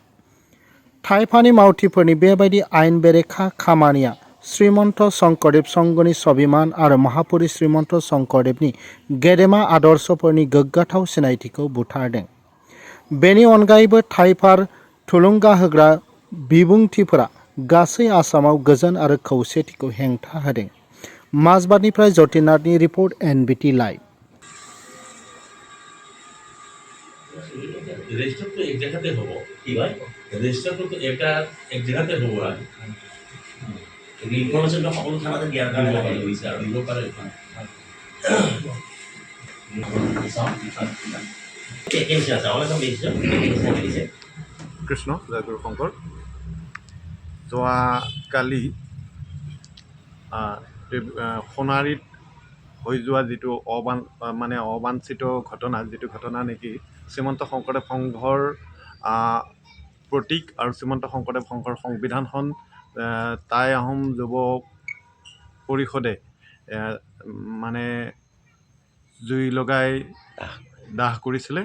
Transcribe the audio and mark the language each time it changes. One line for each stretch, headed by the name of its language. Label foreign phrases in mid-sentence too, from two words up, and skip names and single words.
Bodo: थाइफानि मावथिफोरनि बेबायदि आयेन बेरेखा खामानिया श्रीमन्त शंकरदेव संघनि स्वाभिमान आरो महापुरुष श्रीमन्त शंकरदेवनि गेदेमा आदर्शफोरनि गोग्गाथाव सिनायथिखौ बुथारदों। बेनि अनगायैबो थाइफार थुलुंगा होग्रा बिबुंथिफोरा गासै आसामाव गोजोन आरो खौसेथिखौ हेंथा होदों। माजबादनिफ्राय जतिनाथनि रिपर्ट NBT लाइभ।
Bangla: রেজিস্টার তো এক জায়গাতে হবো কি ভাই রেজিস্টার তো এটা এক জায়গাতে হবো আর ইনফরমেশনটা সকল থানাতে জ্ঞান দিব পারে হইছে আর দিব পারে কেমছে আছে অনেক বেশি
Assamese: কৃষ্ণ জয়গুৰু শংকৰ যোৱাকালি সোণাৰীত হৈ যোৱা যিটো অবাঞ্ছিত ঘটনা যিটো ঘটনা নেকি শ্ৰীমন্ত শংকৰদেৱ সংঘৰ প্ৰতীক আৰু শ্ৰীমন্ত শংকৰদেৱ সংঘৰ সংবিধানখন টাই আহোম যুৱ পৰিষদে জুই লগাই দাহ কৰিছিলে